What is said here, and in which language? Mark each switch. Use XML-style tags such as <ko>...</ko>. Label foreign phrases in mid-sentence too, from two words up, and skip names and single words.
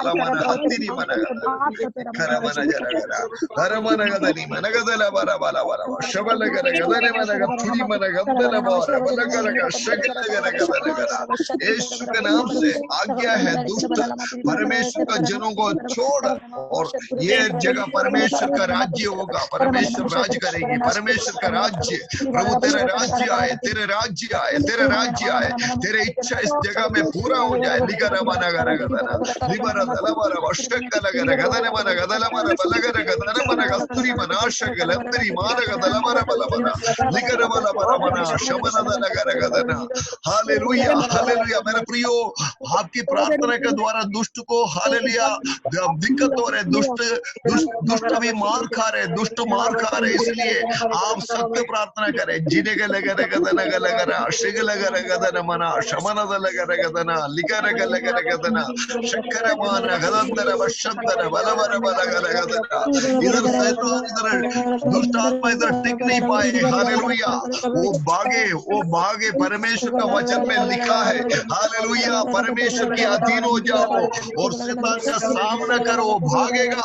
<hi>यीशु के नाम से आज्ञा है दुष्ट परमेश्वर का जनों को छोड़, और ये जगह परमेश्वर का राज्य होगा। परमेश्वर राज करेंगे। परमेश्वर का राज्य, प्रभु तेरा राज्य आए, तेरे राज्य आए, तेरे राज्य आए, तेरे इच्छा इस जगह में पूरा पूरा हो जाए। लिकर मन गर गदना लिबर दल मर वशकल गर गदन मन गदल मर बलगर गदन मन गस्तुरी मनाशकल अंतरी मान गदल मर बल मन लिकर बल मर मना शमन दल गर गदना। हालेलुया हालेलुया। मेरे प्रियो, आपकी प्रार्थना के द्वारा दुष्ट को हालेलुया दिक्कत हो रहे, दुष्ट अभी मार खा रहे, दुष्ट मार खा रहे, इसलिए आप सत्य प्रार्थना करें। जिने के लगे गदन गलगरा शिग लगर गदन मना शमन दल गर गदना लिकर गलगर गदना शक्कर मान गदंदर वशंदर बलवर बलगर गदना। इधर शैतान, इधर दुष्ट आत्मा इधर टिक नहीं पाए। हालेलुया। वो भागे परमेश्वर का वचन में लिखा है हालेलुया, परमेश्वर के अधीन हो जाओ और शैतान का सामना करो, भागेगा।</hi>